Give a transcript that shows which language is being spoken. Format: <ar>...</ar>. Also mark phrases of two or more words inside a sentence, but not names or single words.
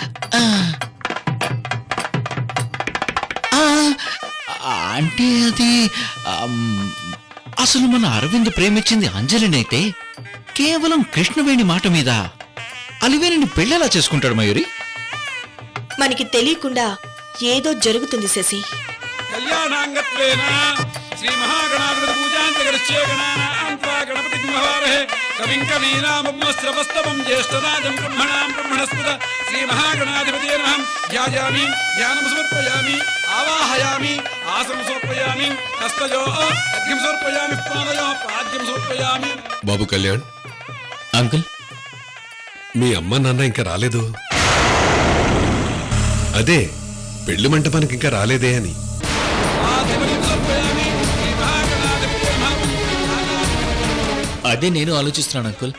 <te>అంటే అది అసలు మన అరవింద్ ప్రేమించింది అంజలినైతే కేవలం కృష్ణవేణి మాట మీద అలివేణిని పెళ్ళెలా చేసుకుంటాడు మయూరి? మనకి తెలియకుండా ఏదో జరుగుతుంది శశి.</te> <sa>कल्याणांगत्वेन श्री महागणाधिपति पूजांतगरस्य गणानां गणपति कुमारः कविं कवीनामस्त्रवस्तवं ज्येष्ठराजं ब्रह्मणां ब्रह्मणस्पद श्री महागणाधिपतये नमः ध्यायामि ध्यानं समर्पयामि आवाहयामि आसनं समर्पयामि हस्तयो अर्घ्यं समर्पयामि पादयो पाद्यं समर्पयामि.</sa> <te>బాబు కళ్యాణ్, అంకుల్, మీ అమ్మ నాన్న ఇంకా రాలేదు. అదే పెళ్లి మంటపానికి ఇంకా రాలేదే అని. అదే నేను ఆలోచిస్తున్నాను అంకుల్.</te>